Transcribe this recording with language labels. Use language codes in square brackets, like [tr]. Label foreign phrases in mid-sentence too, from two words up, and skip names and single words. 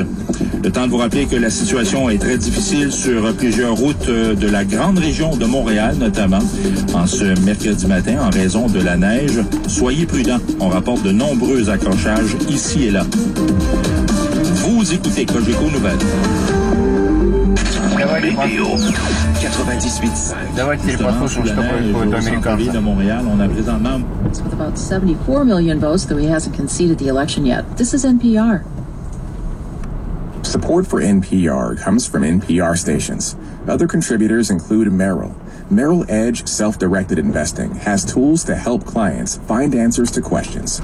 [fr] Le temps de vous rappeler que la situation est très difficile sur plusieurs routes de la grande région de Montréal, notamment en ce mercredi matin en raison de la neige. Soyez prudents, on rapporte de nombreux accrochages ici et là. Vous écoutez Cogeco Nouvelles. Météo 98.5. [ru] Давайте послушаем, что происходит у американцев. [en] With about 74 million votes, though he hasn't conceded the election yet. This is NPR. Support for NPR comes from NPR stations. Other contributors include Merrill. Merrill Edge Self-Directed Investing has tools to help clients find answers to questions.